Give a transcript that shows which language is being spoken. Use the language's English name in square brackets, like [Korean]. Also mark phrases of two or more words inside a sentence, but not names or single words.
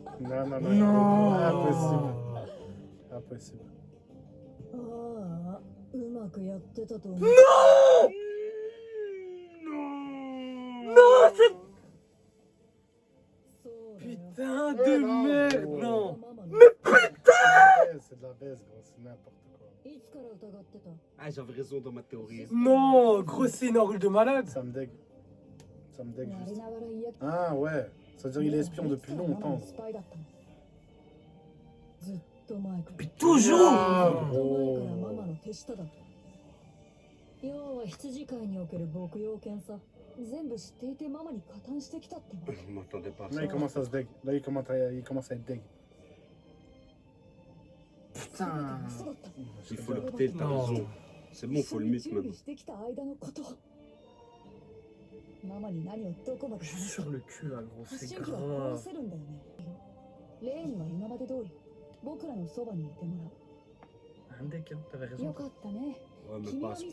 [French] Non, non, non. Non. Impossible. Impossible. [Japanese] ああうまくやってたと思う [French] Non, c'est... [Japanese] そうだよ [French] Putain de merde, non. [Japanese] ママの [French] C'est de la baisse, gros. C'est n'importe quoi. [Japanese] いつから疑ってた [French] Ah, j'avais raison dans ma théorie. Non, gros scénario de malade. Ça me dégue. Ça me dégue [Japanese] やり [French] juste. [Japanese] ながら嫌 [French] Ah ouais. Ça veut dire qu'il est espion depuis [Japanese] いつからママ [French] longtemps. [Japanese] のスパイだったのずっと前から [French] Mais toujours. [Japanese] あずっと前からママの手下だった要は羊飼いにおける牧羊犬さ全部知っていてママに加担してきたってわ [French] Je m'attendais pas à Là, ça. il commence à se dégue. Là, il commence à être dégue. Putain. [Japanese] 嘘だった [French] Il faut le buter, t'as Non. raison. C'est bon, faut le [Japanese] 一緒に [French] mute [Japanese] 準備 [French] maintenant. [Japanese] してきた間のことママに何をどこまで [French] Je suis [Japanese] 話す [French] sur le cul là, gros, [Japanese] 発 [French] c'est [Japanese] 信機は [French] grave. [Japanese] 殺せるんだよねレイには今まで通り僕らのそばにいても [French] Un deck, hein, t'avais [Japanese] らう [French] raison. [Japanese] よかったね [French] Ouais, mais [Japanese] 君 [French] pas [Japanese] は [French] à ce